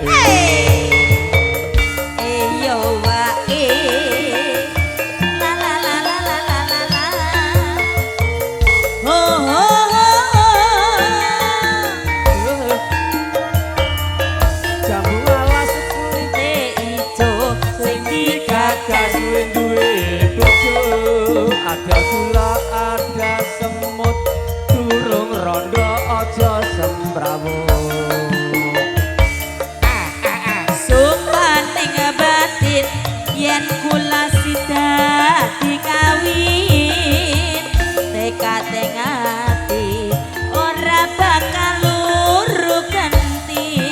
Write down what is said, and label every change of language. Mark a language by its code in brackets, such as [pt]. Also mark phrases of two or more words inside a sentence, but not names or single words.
[jv] yo wae la la la la la la la ho ho jambu alas kulite ijo sing digagas duwe bojo [id] ada gula ada semut [jv] durung rondo aja sembrawo sumpah ning batin yen kula sida dikawin tekad ing ati ora bakal luru ganti